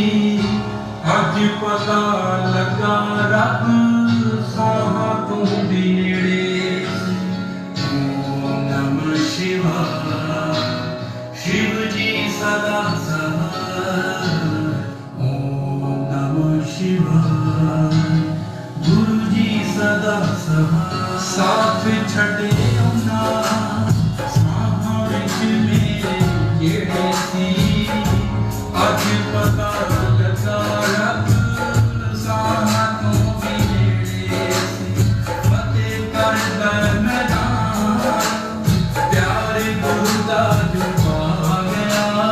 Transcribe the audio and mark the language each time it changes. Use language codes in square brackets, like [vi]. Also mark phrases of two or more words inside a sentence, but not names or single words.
[pa] ਅੱਜ ਪਤਾ ਲੱਗਾ ਰੱਬ ਸਾਹਾਂ ਤੂੰ ਭੀ ਨੇੜੇ ਸੀ। [sa] ओम नमः शिवाय [pa] ਸ਼ਿਵ ਜੀ ਸਦਾ ਸਹਾਇ। [sa] ओम नमः शिवाय [pa] ਗੁਰੂ ਜੀ ਸਦਾ ਸਹਾਇ। ਸਾਥ ਛੱਡੇ ਔਣਾ ਸਾਹਾਂ ਵਿੱਚ ਮੇਰੇ ਜਿਹੜੇ ਸੀ। ਅੱਜ ਪਤਾ ਲੱਗਾ ਰੱਬ ਸਾਹਾਂ ਤੂੰ ਭੀ ਨੇੜੇ ਸੀ। ਫ਼ਤਿਹ ਕਰਦਾ ਮੈਦਾਨ ਪਿਆਰੇ ਗੁਰੂ ਦਾ ਜੋ ਪਾ ਗਿਆ।